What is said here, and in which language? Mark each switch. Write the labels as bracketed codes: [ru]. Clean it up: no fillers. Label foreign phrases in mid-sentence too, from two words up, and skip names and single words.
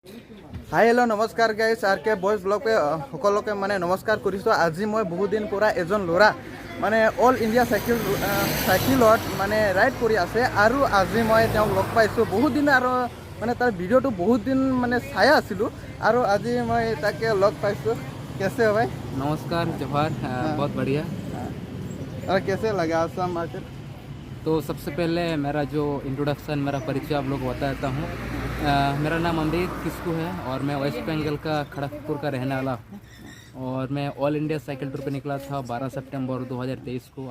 [en] hi hello' [as] নমস্কাৰ গাইছ আৰ কে বইজ ব্লগে সকলোকে মানে নমস্কাৰ কৰিছোঁ। আজি মই বহুত দিন পৰা এজন ল'ৰা মানে [en] All India [as] চাইকেলত মানে ৰাইড কৰি আছে আৰু আজি মই তেওঁক লগ পাইছোঁ বহুত দিন আৰু মানে তাৰ ভিডিঅ'টো বহুত দিন মানে চাই আছিলোঁ আৰু আজি মই তাকে লগ পাইছোঁ। [hi] कैसे हो भाई? नमस्कार जवाहर बहुत बढ़िया। और कैसे लगा आसाम मार्केट? तो सबसे पहले मेरा जो इंट्रोडक्शन मेरा परिचय आप लोग को बताता हूँ। मेरा नाम अमरीत किस्कू है और मैं वेस्ट बंगाल का खड़गपुर का रहने वाला हूँ और मैं [en] All India cycle tour [hi] पे निकला था 12 सितंबर 2023 को।